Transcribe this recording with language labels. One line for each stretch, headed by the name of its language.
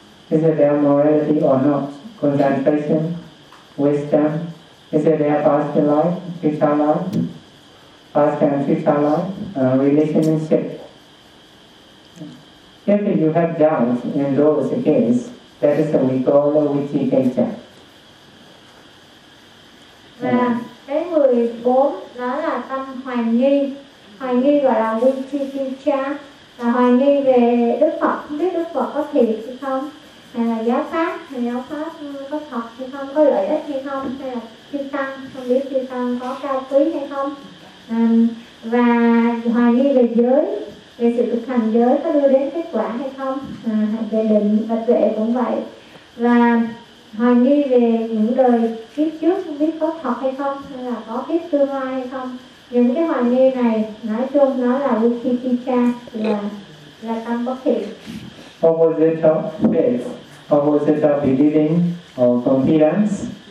English: Is there morality or not? Concentration, wisdom, is there past life, future life, past and future life, relationship? If you have doubt in those cases, that is what we call the vichikicca.
Vietnamese: Và cái người 4 đó là tâm hoài nghi gọi là vichikicca, là hoài nghi về Đức Phật, không biết Đức Phật có thiệt hay không, hay là giáo pháp, hay giáo pháp có thật hay không, có lợi ích hay không, hay là thiên tăng, không biết thiên tăng có cao quý hay không, và hoài nghi về giới, về sự thực hành giới có đưa đến kết quả hay không, về định và tuệ cũng vậy, và hoài nghi về những đời kiếp trước không biết có thật hay không, hay là có kiếp tương lai hay không. Những cái hoài nghi này nói chung nó là vichikicca, là tâm bất thiện.
English: Opposite of faith, opposite of believing or confidence.